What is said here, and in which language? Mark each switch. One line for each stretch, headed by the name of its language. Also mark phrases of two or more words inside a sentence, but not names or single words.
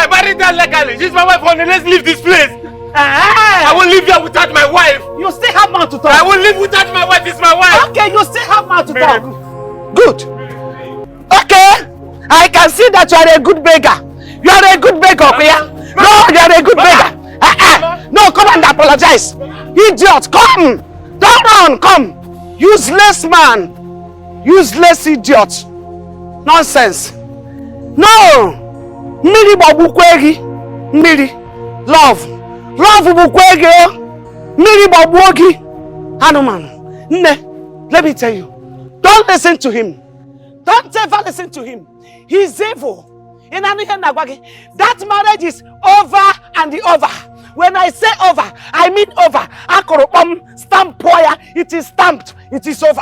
English: I married her legally. She's my wife. Honey, let's leave this place. I won't live here without my wife. You still have mouth to talk. I won't live without my wife. It's my wife. Okay, you still have mouth to talk. Good. Okay. I can see that you are a good beggar. You are a good beggar, Okoya. No, you are a good beggar. No, come and apologize. Idiot, come. Don't run, come. Useless man. Useless idiot. Nonsense. No. Miri babukwegi. Miri. Love. Love bukwegi. Miri babuogi. Hanuman. Ne. Let me tell you. Don't listen to him. Don't ever listen to him. He's evil. That marriage is over and over. When I say over, I mean over. Stamp. It is stamped. It is over.